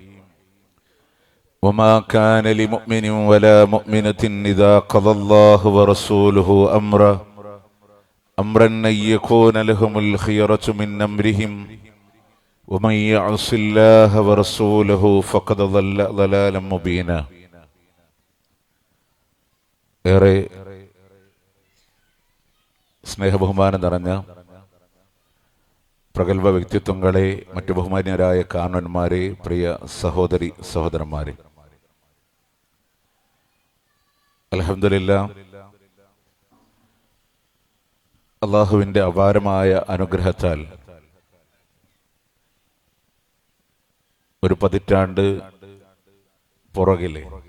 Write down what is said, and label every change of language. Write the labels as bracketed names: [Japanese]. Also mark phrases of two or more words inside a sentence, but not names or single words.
[Arabic] وما كان لمؤمن ولا مؤمنة إذا قضى الله ورسوله أمرا أن يكون لهم الخيرة من أمرهم ومن يعص الله ورسوله فقد ضل ضلالا مبينا. [Malayalam] ഏറെ സ്നേഹബഹുമാനം നിറഞ്ഞ പ്രഗത്ഭ വ്യക്തിത്വങ്ങളെ, മറ്റു ബഹുമാന്യരായ കാരണന്മാരെ, പ്രിയ സഹോദരി സഹോദരന്മാരെ, അൽഹംദുലില്ലാഹ് അള്ളാഹുവിൻ്റെ അപാരമായ അനുഗ്രഹത്താൽ ഒരു പതിറ്റാണ്ട് പുറകിലെ